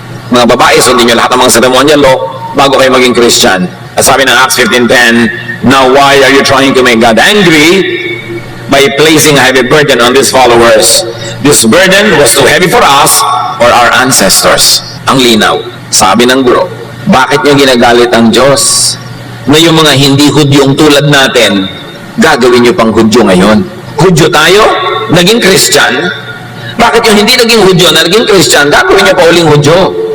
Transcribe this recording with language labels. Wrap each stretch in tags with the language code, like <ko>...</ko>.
<tl>Mga babae, sundin nyo lahat ng mga ceremonial law bago kayo maging Christian. At sabi ng</tl> <en>Acts 15:10, now why are you trying to make God angry by placing a heavy burden on these followers? This burden was too heavy for us or our ancestors.</en> <tl>Ang linaw, sabi ng guro, bakit nyo ginagalit ang Diyos? Na yung mga hindi Hudyong tulad natin, gagawin nyo pang Hudyo ngayon. Hudyo tayo, naging Christian. Bakit yung hindi naging Hudyo na naging Christian, gagawin nyo pa uling Hudyo?</tl>